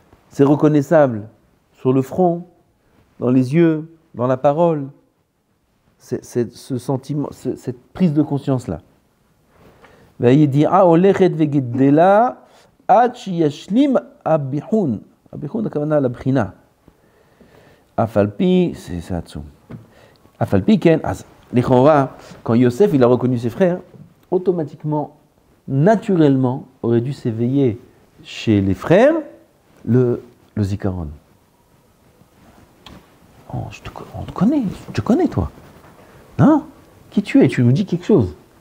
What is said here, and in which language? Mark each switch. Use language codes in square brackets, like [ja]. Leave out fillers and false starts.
[fr] C'est reconnaissable sur le front, dans les yeux, dans la parole. C'est ce sentiment, cette prise de conscience-là. [he] והידיעה הולכת וגדלה עד שישלים הביחון. הביחון הכוונה לבחינה. אף על פי, [fr] c'est [he] עצום. אף על פי כן, אז לכאורה, [fr] quand Yosef il a reconnu ses frères, automatiquement, naturellement, aurait dû s'éveiller chez les frères le zikaron. Oh, on te connaît, je te connais toi. Non? Qui tu es? Tu nous dis quelque chose.